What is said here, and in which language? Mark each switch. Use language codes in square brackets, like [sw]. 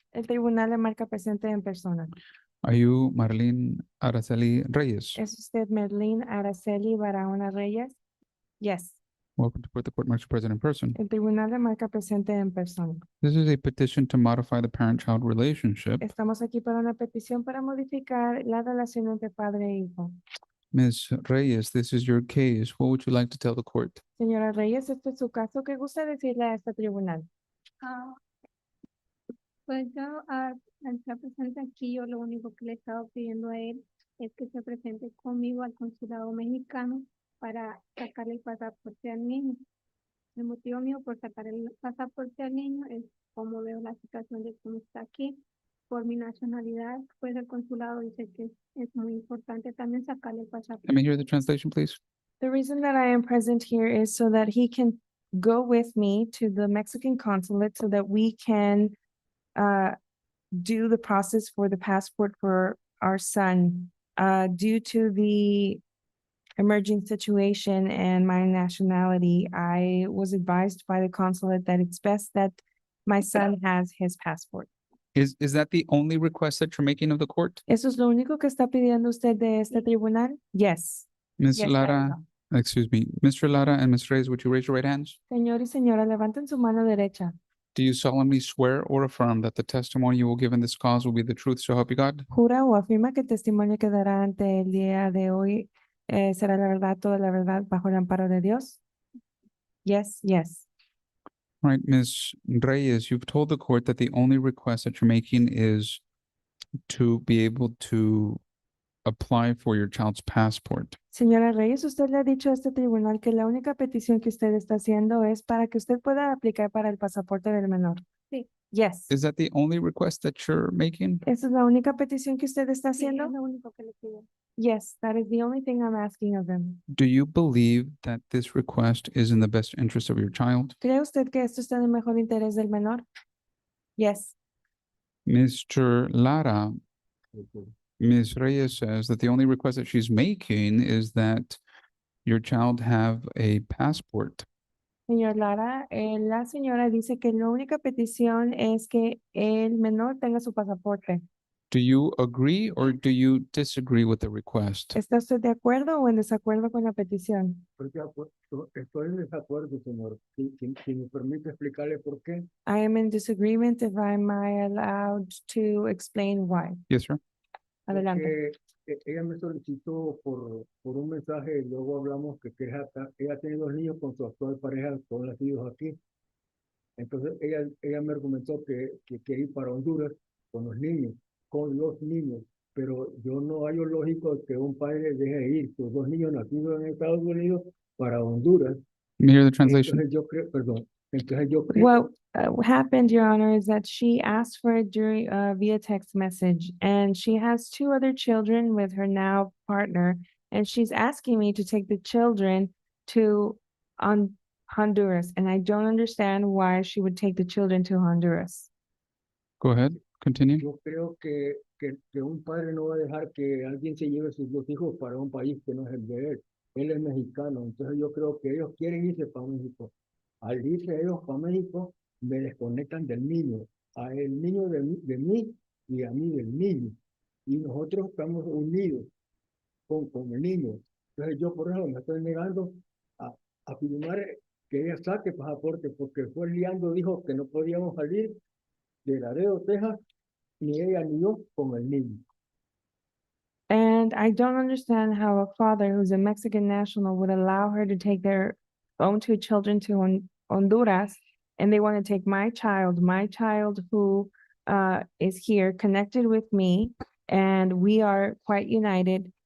[es] El tribunal le marca presente en persona. [en] Are you Marlene Araceli Reyes? [es] ¿Es usted Merlín Araceli Barahona Reyes? [en] Yes. Welcome to court. The court marks you present in person. [es] El tribunal le marca presente en persona. [en] This is a petition to modify the parent-child relationship. [es] Estamos aquí para una petición para modificar la relación entre padre e hijo. [en] Ms. Reyes, this is your case. What would you like to tell the court? [es] Señora Reyes, este es su caso. ¿Qué gusta decirle a este tribunal? Pues yo, al estar presente aquí, yo lo único que le he estado pidiendo a él es que se presente conmigo al consulado mexicano para sacarle el pasaporte al niño. El motivo mío por sacar el pasaporte al niño es como veo la situación de cómo está aquí. Por mi nacionalidad, pues el consulado dice que es muy importante también sacarle el pasaporte. [en] Let me hear the translation, please. The reason that I am present here is so that he can go with me to the Mexican consulate so that we can do the process for the passport for our son. Due to the emerging situation and my nationality, I was advised by the consulate that it's best that my son has his passport. Is that the only request that you're making of the court? [es] ¿Eso es lo único que está pidiendo usted de este tribunal? [en] Yes. Ms. Yes, that is Lara, all. excuse me, Mr. Lara and Ms. Reyes, would you raise your right hands? [es] Señor y señora, levanten su mano derecha. [en] Do you solemnly swear or affirm that the testimony you will give in this cause will be the truth, so help you God? [es] ¿Jura o afirma que el testimonio que dará ante el día de hoy será la verdad, toda la verdad, bajo el amparo de Dios? [en] Yes, yes. Right, Ms. Reyes, you've told the court that the only request that you're making is to be able to apply for your child's passport. [es] Señora Reyes, usted le ha dicho a este tribunal que la única petición que usted está haciendo es para que usted pueda aplicar para el pasaporte del menor. Sí. [en] Yes. Is that the only request that you're making? [es] ¿Esa es la única petición que usted está Sí, haciendo? es lo único que le pido. [en] Yes, that is the only thing I'm asking of them. Do you believe that this request is in the best interest of your child? [es] ¿Cree usted que esto está en el mejor interés del menor? [en] Yes. Mr. Lara, Ms. Reyes says that the only request that she's making is that your child have a passport. [es] Señor Lara, la señora dice que la única petición es que el menor tenga su pasaporte. [en] Do you agree or do you disagree with the request? [es] ¿Está usted de acuerdo o en desacuerdo con la petición? Estoy en desacuerdo, señor. Si me permite explicarle por qué. [en] I am in disagreement if I'm allowed to explain why. Yes, sir. [es] Adelante. Porque ella me solicitó por un mensaje y luego hablamos que ella tiene 2 niños con su actual pareja, con los hijos aquí. Entonces ella me argumentó que quiere ir para Honduras con los niños, pero yo no hallo lógico que un padre deje ir sus 2 niños nacidos en Estados Unidos para Honduras. [en] Let me hear the translation. [es] Entonces yo creo, [en] What happened, Your Honor, is that she asked for it during via text message, and she has 2 other children with her now partner, and she's asking me to take the children to Honduras, and I don't understand why she would take the children to Honduras. Go ahead, continue. [es] yo creo que un padre no va a dejar que alguien se lleve sus 2 hijos para un país que no es el de él. Él es mexicano, entonces yo creo que ellos quieren irse para México al irse ellos para México, me desconectan del niño, a el niño de mí y a mí del niño. Y nosotros estamos unidos con el niño. Entonces yo por eso me estoy negando a, a firmar que ella saque pasaporte, porque fue liando, dijo que no podíamos salir de Laredo, Texas, ni ella ni yo con el niño. [en] And I don't understand how a father who's a Mexican national would allow her to take their own two children to Honduras. And they want to take my child who is here connected with me, and we are quite united.